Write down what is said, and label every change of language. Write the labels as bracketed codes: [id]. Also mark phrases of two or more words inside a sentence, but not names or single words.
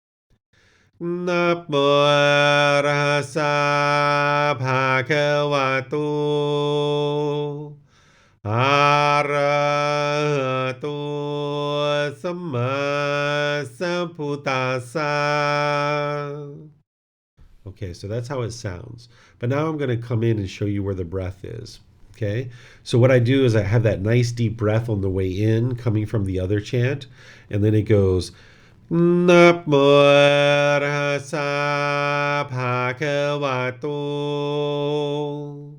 [pi] Namo Tassa Bhagavato Arahato Samma Sambuddhassa. [en] Okay, so that's how it sounds. But now I'm going to come in and show you where the breath is. Okay, so what I do is I have that nice deep breath on the way in coming from the other chant, and then it goes [pi] Namo Tassa Bhagavato.